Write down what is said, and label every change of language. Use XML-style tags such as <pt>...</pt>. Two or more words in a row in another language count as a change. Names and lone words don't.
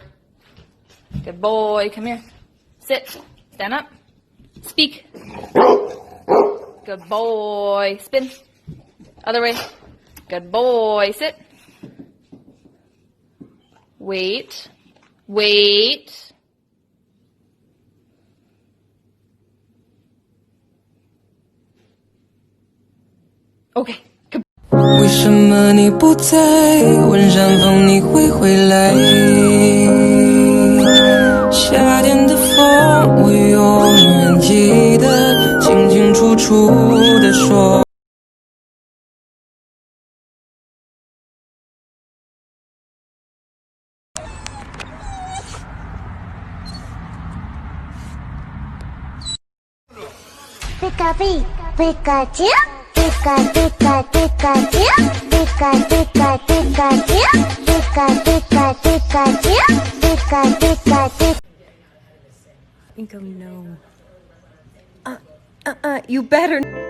<en>Good boy, come here. Sit, stand up, speak. Good boy, spin. Other way. Good boy, sit. Wait, wait. Okay.</en> <zh>为什么你不在？问山风你会回来？夏天的风，我永远记得清清楚楚地说。 Pika-pee, Pikachu, Pika-Pika-Pikachu, Pika-Pika-Pikachu, Pika-Pika-Pikachu, Pika-Pika-Pikachu.</zh> <en>Inko, no. You better.</en>